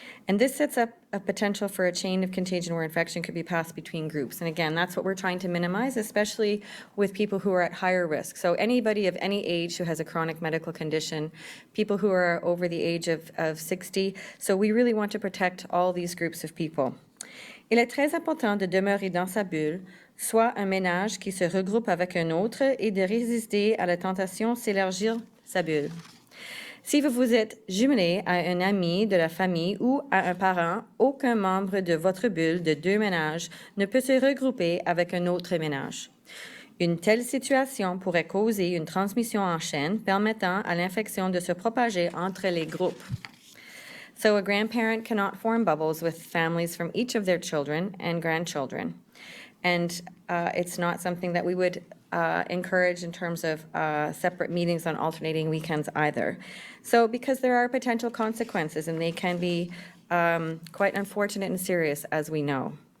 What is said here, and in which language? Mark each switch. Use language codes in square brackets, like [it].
[en] And this sets up a potential for a chain of contagion where infection could be passed between groups. And again, that's what we're trying to minimize, especially with people who are at higher risk. So anybody of any age who has a chronic medical condition, people who are over the age of 60. So we really want to protect all these groups of people. [fr] Il est très important de demeurer dans sa bulle, soit un ménage qui se regroupe avec un autre et de résister à la tentation s'élargir sa bulle. Si vous vous êtes jumelé à un ami de la famille ou à un parent, aucun membre de votre bulle de deux ménages ne peut se regrouper avec un autre ménage. Une telle situation pourrait causer une transmission en chaîne permettant à l'infection de se propager entre les groupes. [en] So a grandparent cannot form bubbles with families from each of their children and grandchildren. And it's not something that we would encourage in terms of separate meetings on alternating weekends either. So because there are potential consequences and they can be quite unfortunate and serious, as we know.